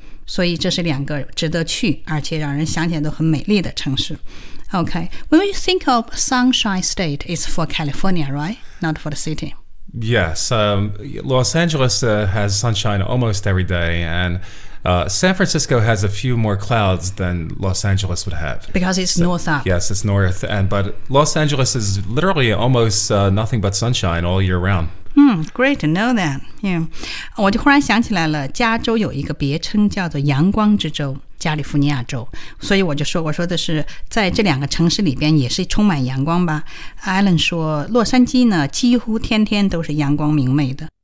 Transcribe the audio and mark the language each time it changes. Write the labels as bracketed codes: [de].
[zh] 所以这是两个值得去而且让人想起来都很美丽的城市。 [en] Okay, when you think of Sunshine State, it's for California, right? Not for the city. Yes, Los Angeles has sunshine almost every day andSan Francisco has a few more clouds than Los Angeles would have. Because it's north up. Yes, it's north. But Los Angeles is literally almost nothing but sunshine all year round. Great to know that. [zh] Yeah. 我就忽然想起来了，加州有一个别称叫做阳光之州，加利福尼亚州。所以我说的是在这两个城市里边也是充满阳光吧。 Alan 说洛杉矶呢几乎天天都是阳光明媚的。